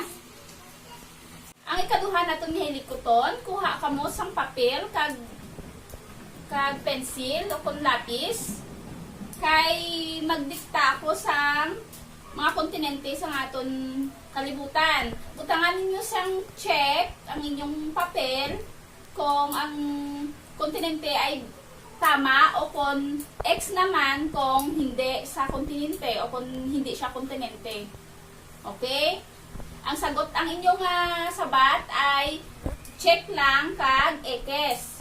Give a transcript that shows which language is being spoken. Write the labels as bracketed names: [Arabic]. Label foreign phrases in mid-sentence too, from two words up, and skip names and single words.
[Hiligaynon] Ang ikaduha naton ni hilikuton, kuha ka mo sang papel kag pensil o kung lapis kay magdikta ko sa mga kontinente sa aton kalibutan. Butangan ninyo sang check ang inyong papel kung ang kontinente ay tama o kung X naman kung hindi sa kontinente o kung hindi siya kontinente. Okay? Ang sagot ang inyong sabat ay check lang kag X.